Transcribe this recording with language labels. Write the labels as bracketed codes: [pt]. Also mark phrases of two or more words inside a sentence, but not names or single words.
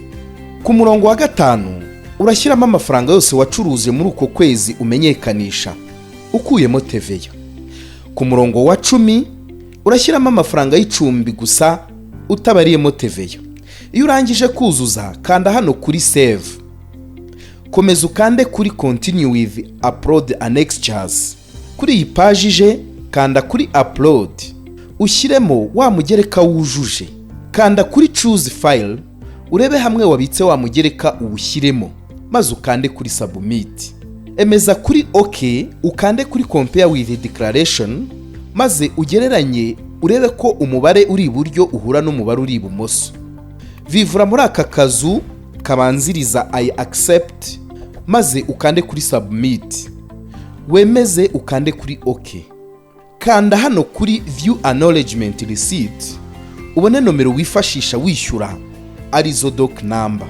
[rw] Ku murongo wa 5 urashyiramo amafaranga yose wacuruje muri uko kwezi umenyekanisha ukuyemo TVA. Ku murongo wa 10 urashyiramo amafaranga y'icumbi gusa utabariyemo TVA. Iyo urangije kuzuza kanda hano kuri save. Komeza ukande kuri [en] continue with upload annexures. [rw] Kuri iyi page je kanda kuri upload ushyiremo wa mugereka wujuje. Kanda kuri [en] choose file [rw] urebe hamwe wabitse wa mugereka uwushyiremo maze ukande kuri submit. Emeza kuri OK ukande kuri [en] compare with the declaration [rw] maze ugereranye urebe ko umubare uri iburyo uhura n'umubare uri ibumoso. Vivura muri aka kazu kabanziriza [en] I accept [rw] maze ukande kuri submit. Wemeze ukande kuri OK. Kanda hano kuri [en] view acknowledgement receipt [rw] ubone nomero wifashisha wishyura arizo [en] doc number.